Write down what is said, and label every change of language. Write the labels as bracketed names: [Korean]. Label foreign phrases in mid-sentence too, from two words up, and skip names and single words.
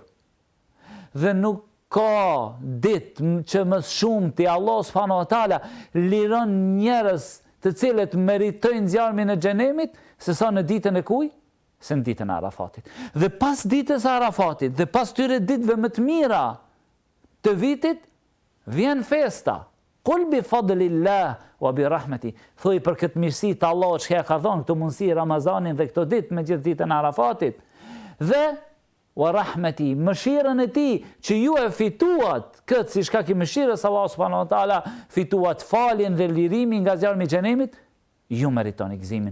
[Albanian] Dhe nuk ka ditë që më shumë të [Arabic] الله سبحانه وتعالى [Albanian] liron njerëz të cilët meritojnë zjarmin e xhenemit se sa në ditën e kuj? Se në ditën e Arafatit. Dhe pas ditës e Arafatit, dhe pas tyre ditëve më të mira të vitit, vjen festa. [Arabic] قل بفضل الله وبرحمته. [Albanian] Thuaj për këtë mirësi të Allahut që ka dhënë këtë mundësi Ramazanin dhe këtë ditë me gjithë ditën e Arafatit. Dhe [Arabic] ورحمته, [Albanian] mëshirën e tij që ju e fituat këtë si shkak i mëshirës [Arabic] الله سبحانه وتعالى, [Albanian] fituat faljen dhe lirimin nga zjarmi i xhenemit, ju meritoni gëzimin.